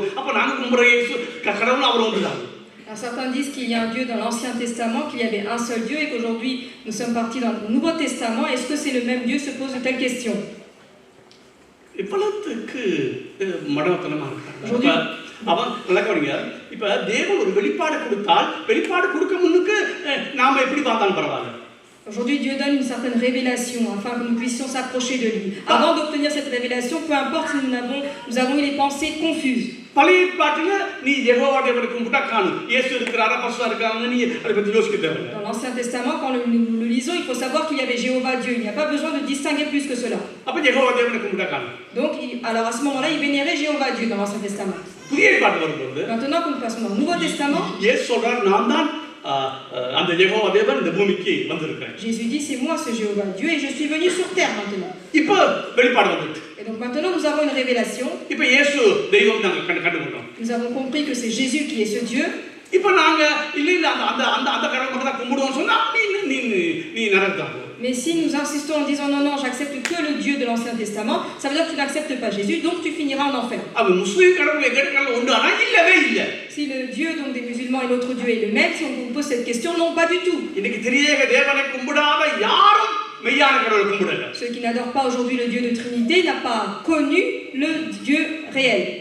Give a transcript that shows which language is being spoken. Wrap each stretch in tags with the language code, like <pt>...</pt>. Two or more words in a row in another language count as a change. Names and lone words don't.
<ta>அப்ப நாங்க கும்பிடுற இயேசு கடவுள் அவர் ஒன்றுதான்.</ta> <fr>Alors, certains disent qu'il y a un Dieu dans l'Ancien Testament, qu'il y avait un seul Dieu et qu'aujourd'hui nous sommes partis dans le Nouveau Testament. Est-ce que c'est le même Dieu? Se pose de telles questions.</fr> <ta>இவ்வளவுக்கு மடவத்தனமா இருக்காங்க. அவன் நல்லா கவனிங்க. இப்ப தேவன் ஒரு வெளிப்பாடு கொடுத்தால் வெளிப்பாடு கொடுக்க முன்னுக்கு நாம எப்படி பார்த்தாலும் பரவாயில்ல.</ta> <fr>Aujourd'hui, Dieu donne une certaine révélation afin que nous puissions s'approcher de lui. Avant d'obtenir cette révélation, peu importe si nous avons eu les pensées confuses.</fr> <ta>பழைய பாட்டுல நீ யெகோவா தேவனை கும்பிட்டா காணு இயேசு இருக்கிறாரா பரிசுத்தா இருக்காங்க நீ அதை பத்தி யோசிக்க தேவையில்லை.</ta> <fr>Dans l'Ancien Testament, quand nous le lisons, il faut savoir qu'il y avait Jéhovah Dieu. Il n'y a pas besoin de distinguer plus que cela.</fr> <ta>அப்ப யெகோவா தேவனை கும்பிட்டா காணு.</ta> <fr>Donc, alors à ce moment-là, il vénérait Jéhovah Dieu dans l'Ancien Testament.</fr> <ta>புதிய பாட்டு வரும்போது</ta> <fr>Maintenant que nous passons dans le Nouveau Testament,</fr> <ta>இயேசு சொல்றார் நான் தான் அந்த யெகோவா தேவன் இந்த பூமிக்கு வந்திருக்கேன்.</ta> <fr>Jésus dit c'est moi ce Jéhovah Dieu et je suis venu sur terre maintenant.</fr> <ta>இப்போ வெளிப்பாடு வந்துட்டு.</ta> <fr>Et donc maintenant nous avons une révélation.</fr> <ta>இப்போ இயேசு தெய்வம் நாங்க கண்டுபிடித்தோம்.</ta> <fr>Nous avons compris que c'est Jésus qui est ce Dieu.</fr> <ta>இப்போ நாங்க இல்ல அந்த அந்த அந்த கடவுளை மட்டும் தான் கும்பிடுவோம்னு சொன்னா நீ நரகத்துக்கு போ.</ta> <fr>Mais si nous insistons en disant non, j'accepte que le Dieu de l'Ancien Testament, ça veut dire que tu n'acceptes pas Jésus, donc tu finiras en enfer. Si le Dieu donc des musulmans et l'autre Dieu est le même, si on vous pose cette question, non, pas du tout. Ceux qui n'adorent pas aujourd'hui le Dieu de Trinité n'ont pas connu le Dieu réel.</fr>